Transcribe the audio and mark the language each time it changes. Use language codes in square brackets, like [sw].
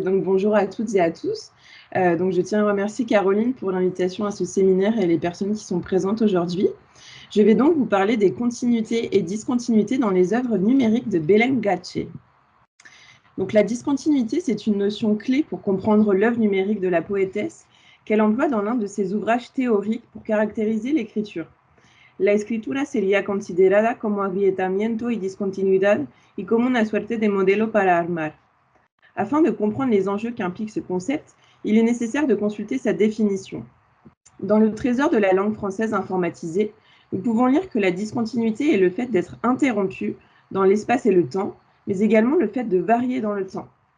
[fr] Donc, bonjour à toutes et à tous. Donc, je tiens à remercier Caroline pour l'invitation à ce séminaire et les personnes qui sont présentes aujourd'hui. Je vais donc vous parler des continuités et discontinuités dans les œuvres numériques de Belén Gachet. Donc, la discontinuité, c'est une notion clé pour comprendre l'œuvre numérique de la poétesse qu'elle emploie dans l'un de ses ouvrages théoriques pour caractériser l'écriture. [es] La escritura sería considerada como agrietamiento y discontinuidad y como una suerte de modelo para armar. [fr] Afin de comprendre les enjeux qu'implique ce concept, il est nécessaire de consulter sa définition. Dans le trésor de la langue française informatisée, nous pouvons lire que la discontinuité est le fait d'être interrompu dans l'espace et le temps, mais également le fait de varier dans le temps.